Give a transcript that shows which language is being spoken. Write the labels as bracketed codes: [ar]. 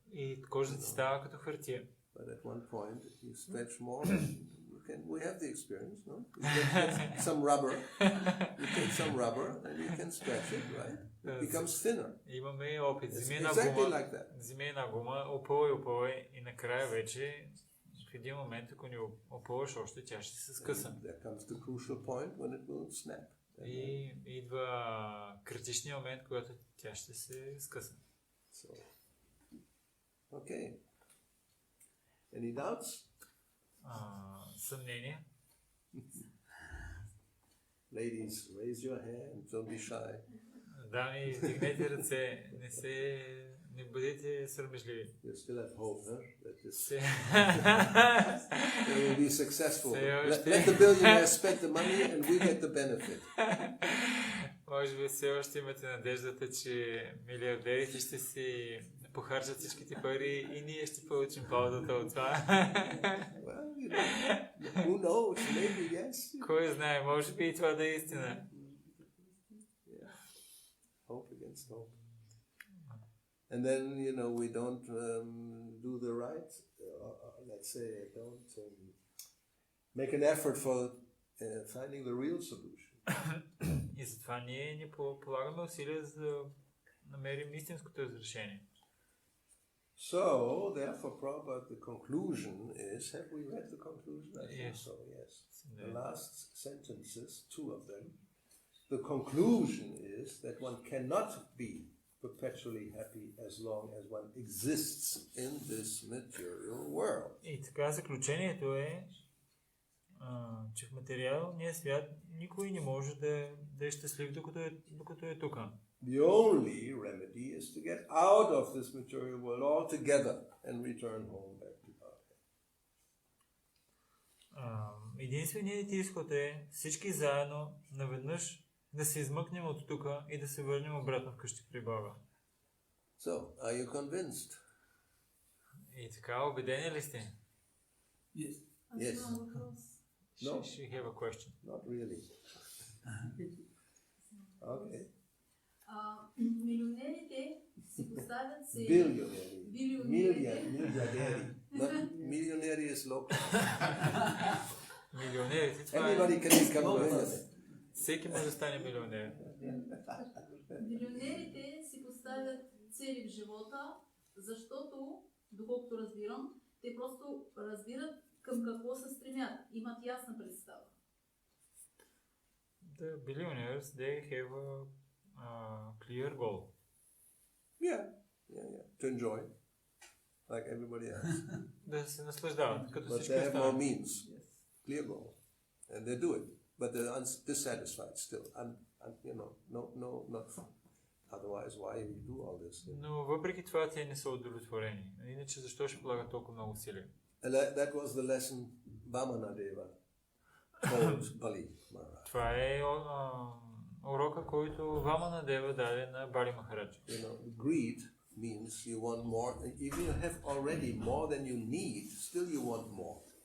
[bg] И кожата ти става като хартия. [en] But at one point, if you stretch more, we have the experience, no? You get some rubber, you take some rubber and you can stretch it, right? It becomes thinner. [bg] Имаме опит. Вземи една гума, опъвай и накрая вече в един момент, ако ни опъваш още, тя ще се скъса. [en] There comes the crucial point when it will snap. [bg] И идва критичният момент, когато тя ще се скъса. [en] So, okay. Any doubts? [bg] Съмнение. [en] Ladies, raise your hand. Don't be shy. [bg] Дами, вдигнете ръце. Не бъдете срамежливи. [en] You still have hope, huh? That this will be successful. Let the billionaires spend the money and we get the benefit. [bg] Може би все още имате надеждата, че милиардерите ще си похарчат всичките пари и ние ще получим ползата от това. [en] Well, you know, who knows? Maybe yes. [bg] Кой знае, може би и това да е истина. [en] Yeah. Hope against hope. And then, you know, we don't do the right, let's say, don't make an effort for finding the real solution. [bg] И затова ние не полагаме усилия за да намерим истинското разрешение. [en] So, therefore, Prabhupada, the conclusion is, have we read the conclusion? I think so, yes. The last sentences, two of them. The conclusion is that one cannot be perpetually happy as long as one exists in this material world. [bg] И така заключението е, че в материалния свят никой не може да е щастлив, докато е тук. [en] The only remedy is to get out of this material world altogether and return home back to Bhakti. [bg] Единственият изход е всички заедно наведнъж да се измъкнем от тук и да се върнем обратно вкъщи при Бога. [en] So, are you convinced? [bg] И така, убедени ли сте? [en] Yes. Yes. No. She have a question. Not really. Okay. [bg] Милионерите си поставят се... Милиардери. [en] Милионери is local. [bg] Милионерите, това [en] Anybody can become a millionaire. [bg] Всеки може да стане милионер. Милионерите си поставят цели в живота, защото, доколкото разбирам, те просто разбират към какво се стремят, имат ясна представа. [en] The billionaires, they have a clear goal. Yeah. To enjoy, like everybody else. [bg] Да се наслаждават, като [en] But [bg] всички [en] they have no [bg] останали. [en] means. Clear goal. And they do it. But they're dissatisfied still. You know, not otherwise, why you do all this? [bg] Но въпреки това те не са удовлетворени. Иначе защо ще полагат толкова много усилия? [en] And that was the lesson Vamanadeva told Bali Maharaj. [bg] Това е урока, който Ваманадева даде на Бали Махарадж. [en] You know, greed means you want more. If you have already more than you need, still you want more.